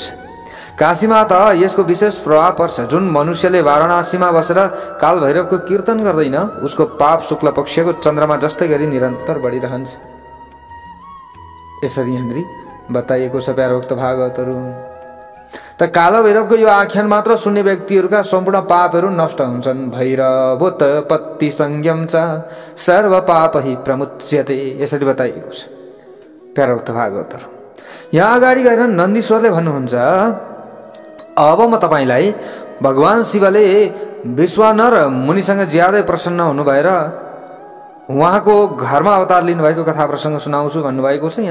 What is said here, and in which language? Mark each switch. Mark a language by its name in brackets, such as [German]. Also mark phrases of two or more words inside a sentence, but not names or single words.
[Nepali] काशीमा त यसको विशेष प्रभाव पर्छ। जुन मनुष्यले वाराणसीमा बसेर काल भैरवको कीर्तन गर्दैन उसको पाप शुक्ल पक्षको चन्द्रमा जस्तै गरी निरन्तर बढिरहन्छ, यसरी यहाँनिर बताइएको छ। प्यारा भक्त भागवतहरू, त काल भैरवको यो आख्यान मात्र सुन्ने व्यक्तिहरूका सम्पूर्ण पापहरू नष्ट हुन्छन्। [Sanskrit] भैरवोत्पत्ति संयम च सर्व पाप हि प्रमुच्यते, [Nepali] यसरी बताइएको छ। प्यारा भक्त भागवतहरू, यहाँ अगाडि गएर नन्दीश्वरले भन्नुहुन्छ, अब म तपाईँलाई भगवान शिवले विश्वानर मुनिसँग ज्यादै प्रसन्न हुनु भएर उहाँको घरमा अवतार लिनुभएको कथा प्रसङ्ग सुनाउँछु भन्नुभएको छ।